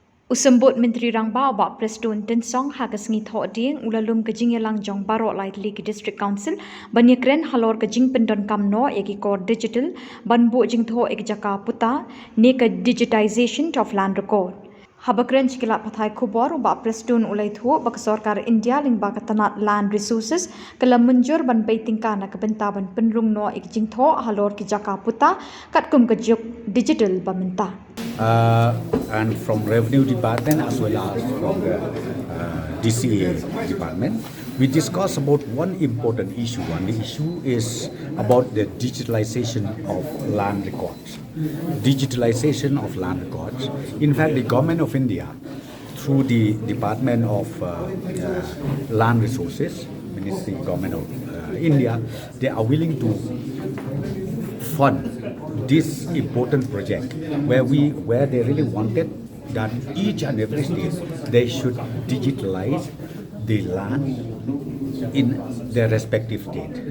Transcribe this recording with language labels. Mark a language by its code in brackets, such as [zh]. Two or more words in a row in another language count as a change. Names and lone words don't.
[kha] Symbud Myntri Rangbah Bah Prestone Tynsong sngi Thohdieng ulalum ke jingialang jong baroh lightly ke [en] district council [kha] kren halor ke jing pyndonkam no eki core digital Buh Jingthoh ek Jaka Puta naka [en] digitization of land record. [kha] Haba kren chikila pathai Khubor Bah Prestone iathuh baka sorkar India lyngba tnat [en] land resources [kha] kala mynjur Peit tynka naka bynta pynrung no ek Jingthoh halor ke Jaka Puta katkum ke digital mynta. [en] And from Revenue Department as well as from the DCA Department, we discussed about one important issue. And the issue is about the digitalization of land records. Digitalization of land records. In fact, the government of India, through the Department of Land Resources, Ministry Government of India, they are willing to fund this important project where they really wanted that each and every state they should digitalize the land in their respective state.